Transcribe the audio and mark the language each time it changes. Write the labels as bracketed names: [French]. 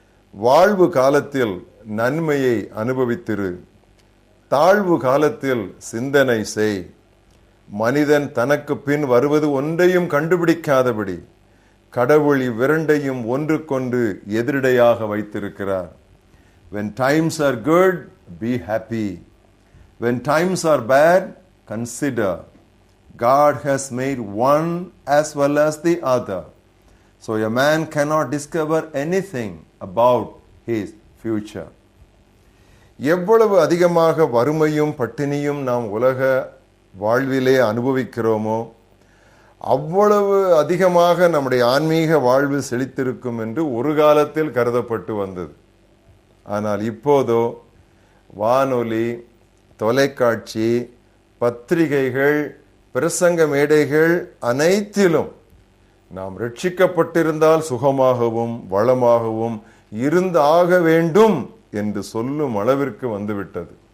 [Tamil] வாழ்வு காலத்தில் நன்மையை அனுபவித்திரு, தாழ்வு காலத்தில் சிந்தனை செய். மனிதன் தனக்கு பின் வருவது ஒன்றையும் கண்டுபிடிக்காதபடி கடவுள் இவ்விரண்டையும் ஒன்றுக்கொண்டு எதிரிடையாக வைத்திருக்கிறார். [English] When times are good, be happy. When times are bad, consider. God has made one as well as the other. So a man cannot discover anything about his future. [Tamil] எவ்வளவு அதிகமாக வறுமையும் பட்டினியும் நாம் உலக வாழ்விலே அனுபவிக்கிறோமோ அவ்வளவு அதிகமாக நம்முடைய ஆன்மீக வாழ்வு செழித்திருக்கும் என்று ஒரு காலத்தில் கருதப்பட்டு வந்தது. ஆனால் இப்போதோ வானொலி, தொலைக்காட்சி, பத்திரிகைகள், பிரசங்க மேடைகள் அனைத்திலும் நாம் ரட்சிக்கப்பட்டிருந்தால் சுகமாகவும் வளமாகவும் இருந்தாக வேண்டும் என்று சொல்லும் அளவிற்கு வந்துவிட்டது.